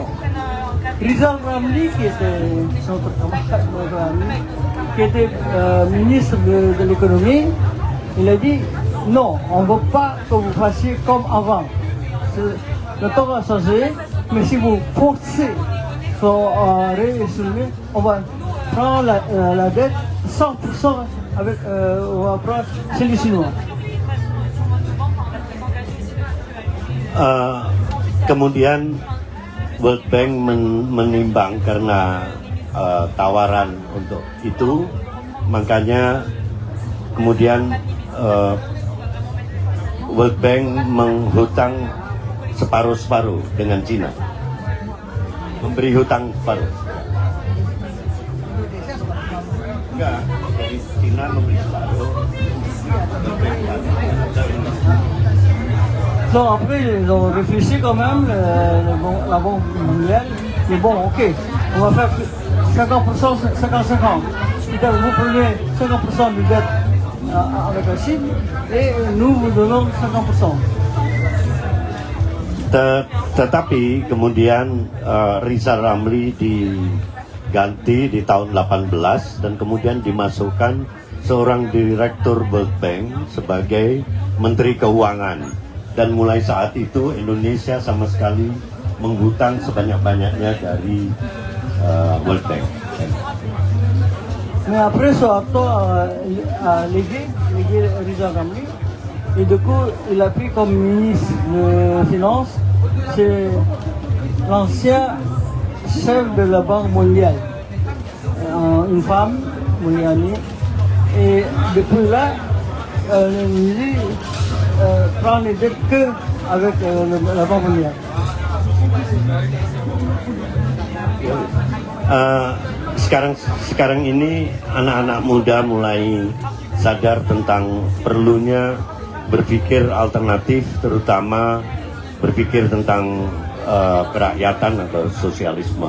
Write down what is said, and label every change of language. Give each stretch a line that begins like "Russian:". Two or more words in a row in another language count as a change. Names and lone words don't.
French: Rizal Ramli, qui était notre camarade, qui était ministre de l'économie, il a dit non, on ne veut pas que vous fassiez comme avant. Le temps a changé, mais si vous forcez à rééchelonner, on va prendre la dette 100% avec, on va prendre chez les Chinois.
Indonesian: Kemudian World Bank menimbang karena tawaran untuk itu, makanya kemudian World Bank menghutang separuh-separuh dengan China, memberi hutang separuh. Enggak, dari China memberi separuh.
French: Donc après, ils ont réfléchi quand même, la Banque mondiale, mais bon, ok, on va faire 50%, 50-50. C'est-à-dire vous prenez 50% de dette avec la Chine et nous vous donnons 50%.
Indonesian: Tetapi kemudian Rizal Ramli diganti di tahun 18 dan kemudian dimasukkan seorang direktur World Bank sebagai Menteri Keuangan. Dan mulai saat itu Indonesia sama sekali menghutang sebanyak-banyaknya dari World Bank.
French: Mais après Soeharto a légué Rizal Ramli et du coup il a pris comme ministre de Finances, c'est l'ancien chef de la Banque mondiale, une femme, Mulyani, et depuis là il prend les dettes que avec la Banque mondiale.
Indonesian: Sekarang ini anak-anak muda mulai sadar tentang perlunya berpikir alternatif, terutama berpikir tentang kerakyatan atau sosialisme.